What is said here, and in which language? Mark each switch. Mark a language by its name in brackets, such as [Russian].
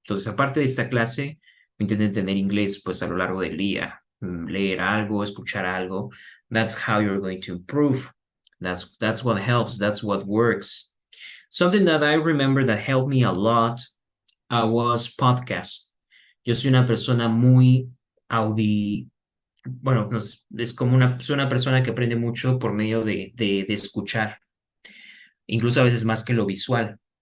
[Spanish] Entonces, aparte de esta clase, intenten tener inglés pues a lo largo del día, leer algo, escuchar algo. [English] That's how you're going to improve. That's what helps. That's what works. Something that I remember that helped me a lot was podcast. [Spanish] Yo soy una persona muy bueno, es como soy una persona que aprende mucho por medio de escuchar, incluso a veces más que lo visual.